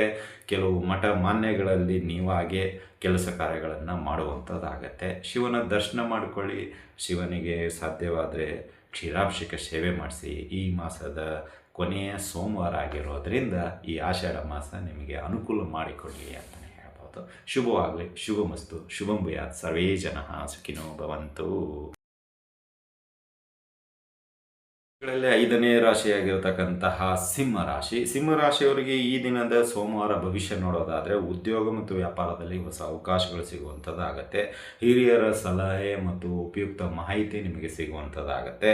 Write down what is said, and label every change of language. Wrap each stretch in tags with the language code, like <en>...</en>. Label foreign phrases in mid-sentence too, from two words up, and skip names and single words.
<kn>ಕೆಲವು ಮಠ ಮಾನ್ಯಗಳಲ್ಲಿ ನೀವಾಗೆ ಕೆಲಸ ಕಾರ್ಯಗಳನ್ನು ಮಾಡುವಂಥದ್ದಾಗತ್ತೆ. ಶಿವನ ದರ್ಶನ ಮಾಡಿಕೊಳ್ಳಿ. ಶಿವನಿಗೆ ಸಾಧ್ಯವಾದರೆ ಕ್ಷೀರಾಭಿಷೇಕ ಸೇವೆ ಮಾಡಿಸಿ. ಈ ಮಾಸದ ಕೊನೆಯ ಸೋಮವಾರ ಆಗಿರೋದರಿಂದ ಈ ಆಷಾಢ ಮಾಸ ನಿಮಗೆ ಅನುಕೂಲ ಮಾಡಿಕೊಳ್ಳಿ ಅಂತಲೇ ಹೇಳ್ಬೋದು. ಶುಭವಾಗಲಿ, ಶುಭಮಸ್ತು,</kn> <sa>ಶುಭಂ ಭೂಯಾತ್. ಸರ್ವೇ ಜನಃ ಸುಖಿನೋ ಭವಂತು.</sa> <kn>ಗಳಲ್ಲಿ 5ನೇ ರಾಶಿಯಾಗಿರತಕ್ಕಂತಹ ಸಿಂಹರಾಶಿ. ಸಿಂಹರಾಶಿಯವರಿಗೆ ಈ ದಿನದ ಸೋಮವಾರ ಭವಿಷ್ಯ ನೋಡೋದಾದರೆ, ಉದ್ಯೋಗ ಮತ್ತು ವ್ಯಾಪಾರದಲ್ಲಿ ಹೊಸ ಅವಕಾಶಗಳು ಸಿಗುವಂಥದ್ದಾಗತ್ತೆ. ಹಿರಿಯರ ಸಲಹೆ ಮತ್ತು ಉಪಯುಕ್ತ ಮಾಹಿತಿ ನಿಮಗೆ ಸಿಗುವಂಥದ್ದಾಗತ್ತೆ.</kn>